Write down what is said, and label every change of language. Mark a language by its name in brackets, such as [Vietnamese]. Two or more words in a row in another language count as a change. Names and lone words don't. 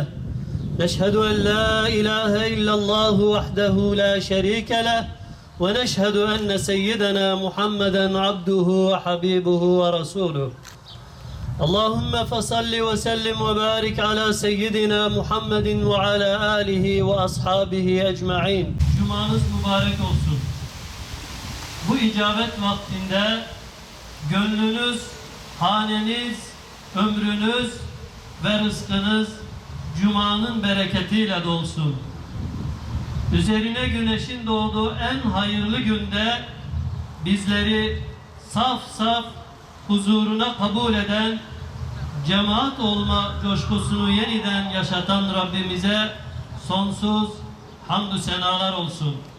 [Arabic] نشهد أن لا إله إلا الله وحده لا شريك له ونشهد أن سيدنا محمدا عبده وحبيبه ورسوله. اللهم فصل وسلم وبارك على سيدنا محمد وعلى آله وأصحابه أجمعين. [Turkish] Cumanız mübarek olsun. Bu icabet vaktinde gönlünüz, haneniz, ömrünüz ve rızkınız Cuma'nın bereketiyle dolsun. Üzerine güneşin doğduğu en hayırlı günde bizleri saf saf huzuruna kabul eden, cemaat olma coşkusunu yeniden yaşatan Rabbimize sonsuz hamdü senalar olsun.